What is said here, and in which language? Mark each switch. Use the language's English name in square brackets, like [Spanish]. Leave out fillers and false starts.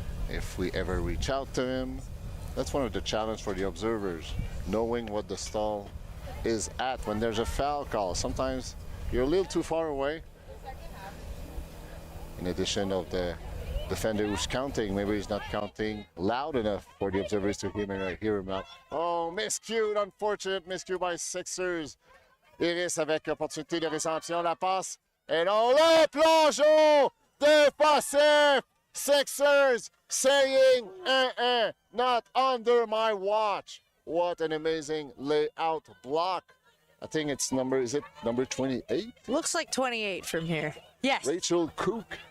[English] If we ever reach out to him, that's one of the challenges for the observers, knowing what the stall is at when there's a foul call. Sometimes you're a little too far away. In addition of the defender who's counting, maybe he's not counting loud enough for the observers to hear him out. Oh, miscued, unfortunate miscue by Sixers. [French] Iris avec opportunité de réception, la passe. Et non, le plongeon défensif. [English] Sixers saying, not under my watch. What an amazing layout block. I think it's number 28? Looks like 28 from here. Yes. Rachel CUC.